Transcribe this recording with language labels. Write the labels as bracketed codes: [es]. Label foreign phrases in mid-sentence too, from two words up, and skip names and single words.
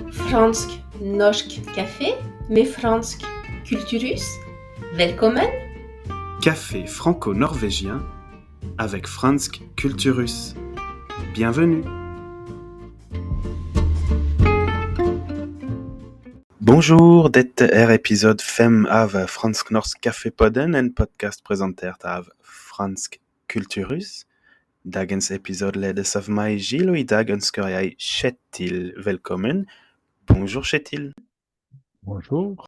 [no] Fransk Norsk Café med fransk kulturhus. Velkommen! [fr] Café franco-norvégien avec Fransk Kulturhus. Bienvenue! [no] Bonjour, dette episode 5 av Fransk Norsk Café-podden, en podcast presentert av Fransk Kulturhus. Dagens episode ledes av meg, Gilles, og i dag ønsker jeg Kjetil velkommen. Bonjour, Kjetil. Bonjour.